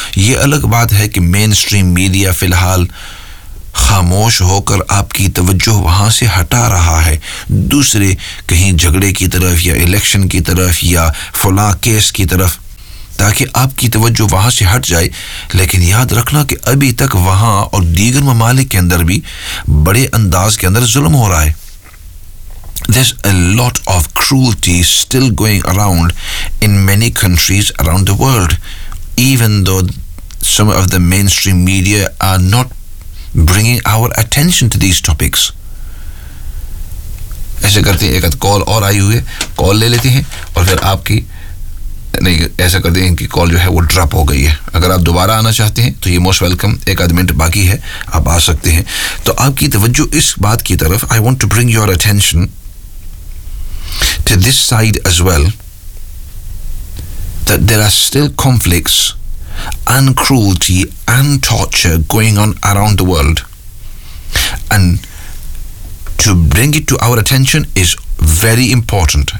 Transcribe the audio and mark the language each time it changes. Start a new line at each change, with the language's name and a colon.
Hindi: ये अलग बात है कि मेन स्ट्रीम मीडिया फ़िलहाल खामोश होकर आपकी तवज्जो वहाँ से हटा रहा है, दूसरे कहीं झगड़े की तरफ या इलेक्शन की तरफ या फला केस की तरफ, ताकि आपकी तवज्जो वहाँ से हट जाए। लेकिन याद रखना कि अभी तक वहाँ और दीगर ममालिक के अंदर भी बड़े अंदाज के अंदर जुल्म हो रहा है।
English: There's a lot of cruelty still going around in many countries around the world, even though some of the mainstream media are not bringing our attention to these topics.
Hindi: ऐसे करते हैं, एक कॉल और आई हुई है, कॉल ले लेते हैं और फिर आपकी नहीं, ऐसा करते हैं इनकी कॉल जो है वो ड्रॉप हो गई है। अगर आप दोबारा आना चाहते हैं तो ये मोस्ट वेलकम, एक आध मिनट बाकी है, आप आ सकते हैं। तो आपकी तवज्जो इस बात की तरफ,
English: I want to bring your attention to this side as well, that there are still conflicts and cruelty and torture going on around the world, and to bring it to our attention is very important.